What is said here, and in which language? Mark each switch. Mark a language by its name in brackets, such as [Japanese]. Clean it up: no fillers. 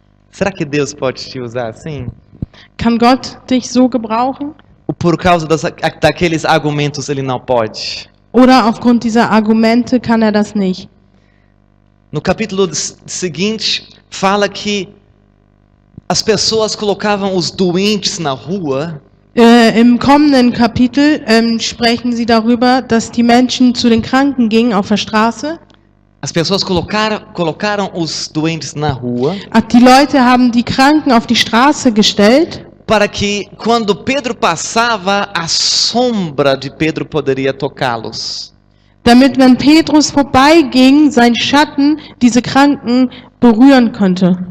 [Portuguese] Será que Deus pode te usar assim? [German] Kann Gott dich so gebrauchen? [Portuguese] Ou por causa daqueles argumentos ele não pode? [German] Oder aufgrund dieser Argumente kann er das nicht? [Portuguese] No capítulo seguinte, fala que as pessoas colocavam os doentes na rua [German] Im kommenden Kapitel sprechen sie darüber, dass die Menschen zu den Kranken gingen auf der Straße. [Portuguese] As pessoas colocaram os doentes na rua [German] Die Leute haben die Kranken auf die Straße gestellt, [Portuguese] para que quando Pedro passava, a sombra de Pedro poderia tocá-los. [German] damit, wenn Petrus vorbeiging, sein Schatten diese Kranken berühren konnte